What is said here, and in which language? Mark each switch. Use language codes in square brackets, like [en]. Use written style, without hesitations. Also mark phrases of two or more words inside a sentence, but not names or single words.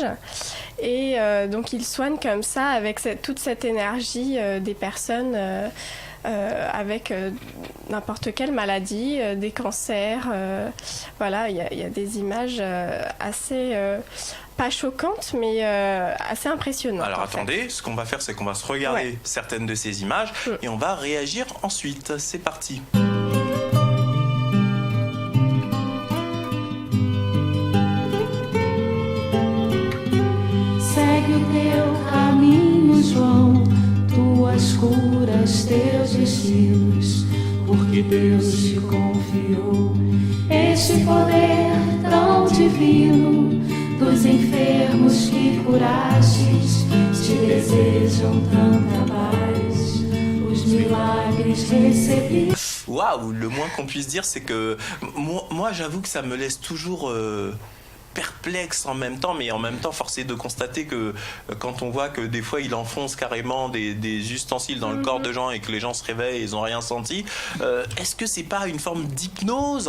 [fr] Et donc, il soigne comme ça avec toute cette énergie des personnes avec n'importe quelle maladie, des cancers. Voilà, il y a des images assez... pas choquante, mais assez impressionnante. Alors attendez, ce qu'on va faire, c'est qu'on va se regarder certaines de ces images et on va réagir ensuite. C'est parti. [pt] Segue o teu caminho, João, tuas curas, teus destinos, porque Deus te confiou este poder tão divino. Dos enfermos que curastes, te desejam tanta paz, os milagres recebi. [fr] Waouh, le moins qu'on puisse dire, c'est que moi j'avoue que ça me laisse toujours perplexe en même temps, mais en même temps forcé de constater que quand on voit que des fois il enfonce carrément des ustensiles dans le corps de gens et que les gens se réveillent et ils n'ont rien senti, est-ce que c'est pas une forme d'hypnose?